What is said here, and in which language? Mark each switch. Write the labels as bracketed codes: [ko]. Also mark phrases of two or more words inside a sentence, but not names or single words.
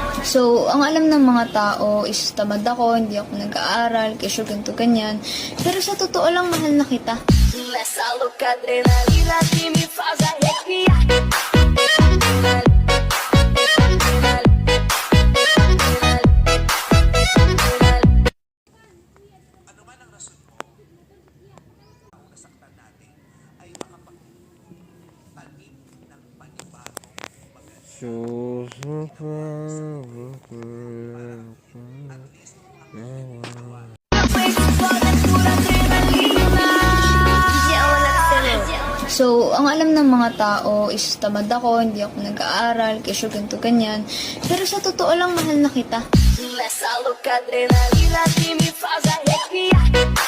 [tl] So, ang alam ng mga tao is tamad ako, hindi ako nag-aaral, kesyo ganito ganyan. Pero sa totoo lang, mahal na kita. [pt] Nessa louca adrenalina que me faz arrepiar. [tl] Ano man ang rason mo, kung nasaktan natin, ay makapagtanim ng panibagong maganda. So, ang alam ng mga tao is tamad ako, hindi ako nag-aaral, kesyo ganito ganyan. Pero sa totoo lang, mahal na kita. [pt] Nessa louca adrenalina que me faz arrepiar.